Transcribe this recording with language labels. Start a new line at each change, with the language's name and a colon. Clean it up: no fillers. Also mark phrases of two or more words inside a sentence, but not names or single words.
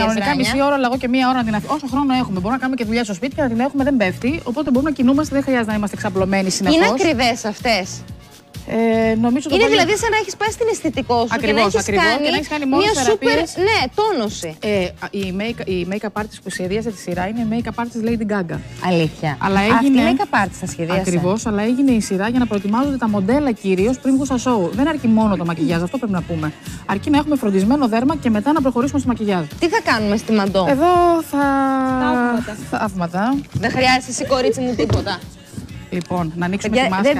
Greek: Κανονικά μισή ώρα, αλλά εγώ και μία ώρα να την αφήνω. Όσο χρόνο έχουμε. Μπορούμε να κάνουμε και δουλειά στο σπίτι και να την έχουμε, δεν πέφτει. Οπότε μπορούμε να κινούμαστε, δεν χρειάζεται να είμαστε ξαπλωμένοι συνεχώς. Είναι ακριβές αυτές? Νομίζω είναι δηλαδή σαν να έχεις πάει στην αισθητικό σου και να έχεις κάνει μια σούπερ τόνωση. Η
English: make-up artist
Greek: που σχεδίασε τη σειρά είναι η
English: make-up artist
Greek: Lady Gaga. Αλήθεια? Αλλά αυτή η
English: make-up artist
Greek: θα σχεδίασε. Ακριβώς, αλλά έγινε η σειρά για να προετοιμάζονται τα μοντέλα κυρίως πριν βγουν στα show. Δεν αρκεί μόνο το μακιγιάζ, αυτό πρέπει να πούμε. Αρκεί να έχουμε φροντισμένο δέρμα και μετά να προχωρήσουμε στο μακιγιάζ. Τι θα κάνουμε στη Μαντό? Εδώ θαύματα. Δεν χρειάζεται εσύ, κορίτσι μου, τίποτα. Λοιπόν, να ανοίξουμε τη μάσκα.